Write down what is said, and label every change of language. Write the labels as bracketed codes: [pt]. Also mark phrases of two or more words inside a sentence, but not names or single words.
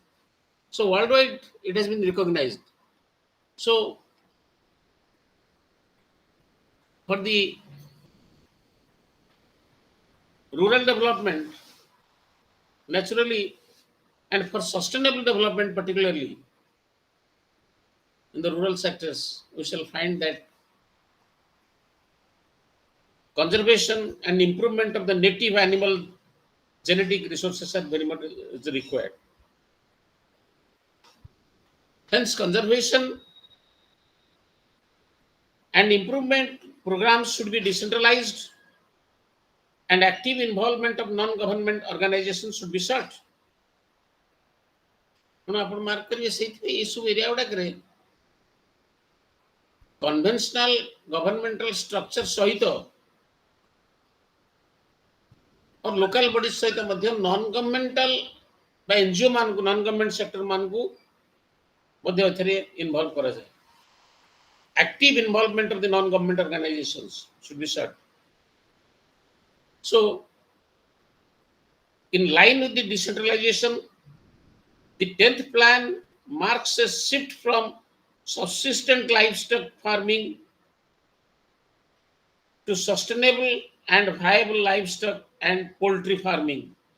[en] So worldwide, it has been recognized. So for the rural development, naturally, and for sustainable development, particularly in the rural sectors, we shall find that conservation and improvement of the native animal genetic resources are very much is required. Hence, conservation and improvement programs should be decentralized and active involvement of non-government organizations should be sought. [or] ତେଣୁ ଆପଣ ମାର୍କ କରିବେ ସେଇଥିପାଇଁ ଏସବୁ ଏରିଆ ଗୁଡାକରେ [en] conventional governmental structure [or] ସହିତ [en] local body [or] ସହିତ ମଧ୍ୟ [en] non governmental [or] ବା ଏନଜିଓ ମାନଙ୍କୁ [en] non government sector [or] ମାନଙ୍କୁ ମଧ୍ୟ ଏଥିରେ ଇନଭଲ୍ଭ କରାଯାଏ. [en] Active involvement of the non-government organizations should be sought. So, in line with the decentralization, the 10th plan marks a shift from subsistent livestock farming to sustainable and viable livestock and poultry farming.